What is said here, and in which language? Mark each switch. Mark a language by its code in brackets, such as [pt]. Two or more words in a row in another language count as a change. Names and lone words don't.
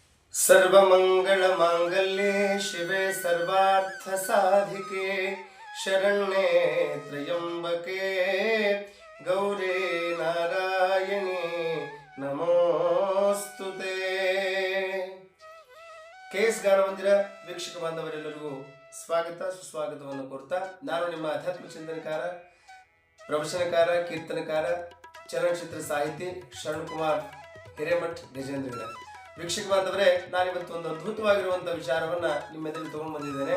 [sa] सर्वमङ्गलमाङ्गल्ये शिवे सर्वार्थसाधिके शरण्ये त्र्यम्बके गौरे नारायणे नमोस्तुते। [kn] केएस ಗಾನಮಂದಿರ ವೀಕ್ಷಕ ಬಾಂಧವರೆಲ್ಲರಿಗೂ ಸ್ವಾಗತ ಸುಸ್ವಾಗತವನ್ನು ಕೋರ್ತಾ ನಾನು ನಿಮ್ಮ ಆಧ್ಯಾತ್ಮ ಚಿಂತನಕಾರ, ಪ್ರವಚನಕಾರ, ಕೀರ್ತನಕಾರ, ಚಲನಚಿತ್ರ ಸಾಹಿತಿ ಶರಣಕುಮಾರ್ ಹಿರೇಮಠ್ ಗಜೇಂದ್ರಗಡ. ವೀಕ್ಷಕ ಬಾಂಧವರೇ, ನಾನಿವತ್ತು ಒಂದು ಅದ್ಭುತವಾಗಿರುವಂಥ ವಿಚಾರವನ್ನ ನಿಮ್ಮ ಎದುರು ತಗೊಂಡು ಬಂದಿದ್ದೇನೆ.